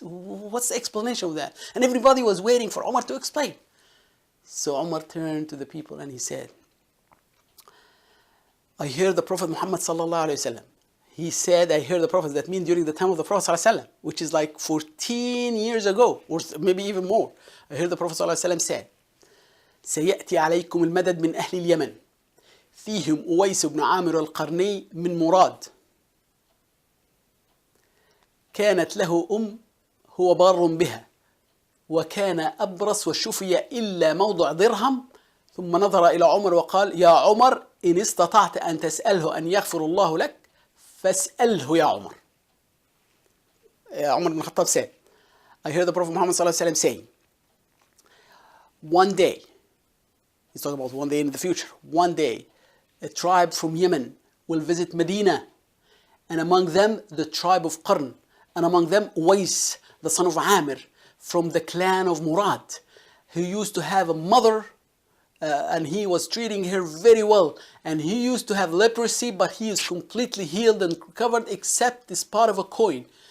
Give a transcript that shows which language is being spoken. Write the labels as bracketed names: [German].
[English] What's the explanation of that? And everybody was waiting for Umar to explain. So Umar turned to the people and he said, I hear the Prophet Muhammad sallallahu alayhi wasallam. He said, I hear the Prophet, that means during the time of the Prophet sallallahu alayhi wasallam, which is like 14 years ago, or maybe even more. I hear the Prophet sallallahu alayhi wasallam said, [Arabic] سيأتي عليكم المدد من أهل اليمن فيهم أويس بن عامر القرني من مراد كانت له هو بار بها وكان أبرص وشفي إلا موضع درهم ثم نظر إلى عمر وقال يا عمر إن استطعت أن تسأله أن يغفر الله لك فاسأله يا عمر. [English] Umar ibn Khattab said, I heard the Prophet Muhammad ﷺ saying, one day, he's talking about one day in the future, one day a tribe from Yemen will visit Medina, and among them the tribe of Qarn, and among them Uwais, the son of Amir, from the clan of Murad, who used to have a mother and he was treating her very well, and he used to have leprosy, but he is completely healed and recovered except this part of a coin.